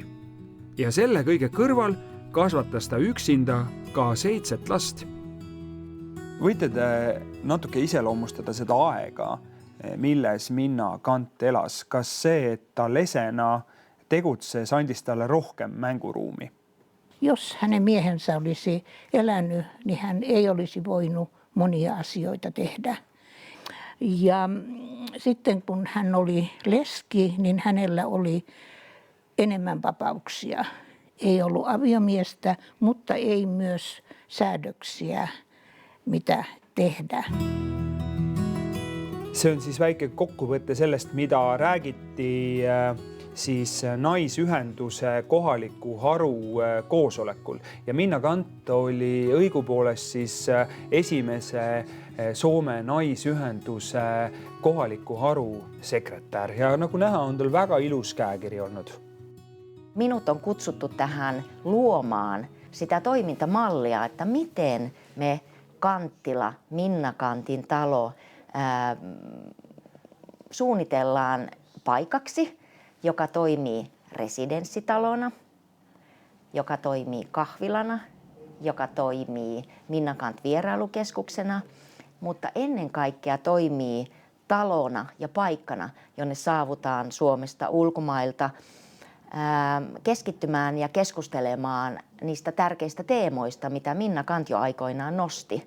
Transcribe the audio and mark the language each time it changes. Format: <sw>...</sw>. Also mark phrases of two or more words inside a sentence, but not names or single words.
<et>Ja selle kõige kõrval kasvatas ta üksinda ka 7 last. Võite te natuke iseloomustada seda aega, milles Minna Kant elas? Kas see, et ta lesena tegutses, andis talle rohkem mänguruumi?</et> <fi>Jos hänen miehensä olisi elänyt, niin hän ei olisi voinut monia asioita tehdä. Ja sitten kun hän oli leski, niin hänellä oli enemmän vapauksia. Ei ollut aviomiestä, mutta ei myös säädöksiä, mitä tehdä.</fi> <et>See on siis väike kokkuvõte sellest, mida räägiti siis naisühenduse kohaliku haru koosolekul. Ja Minna Kant oli õigupoolest siis esimese Soome naisühenduse kohaliku haru sekretär. Ja nagu näha, on tal väga ilus käekiri olnud.</et> <fi>Minut on kutsuttu tähän luomaan sitä toimintamallia, että miten me Kanttila, Minna Kantin talo suunnitellaan paikaksi, joka toimii residenssitalona, joka toimii kahvilana, joka toimii Minna Kant vierailukeskuksena mutta ennen kaikkea toimii talona ja paikkana, jonne saavutaan Suomesta ulkomailta keskittymään ja keskustelemaan niistä tärkeistä teemoista, mitä Minna Canth jo aikoinaan nosti.</fi>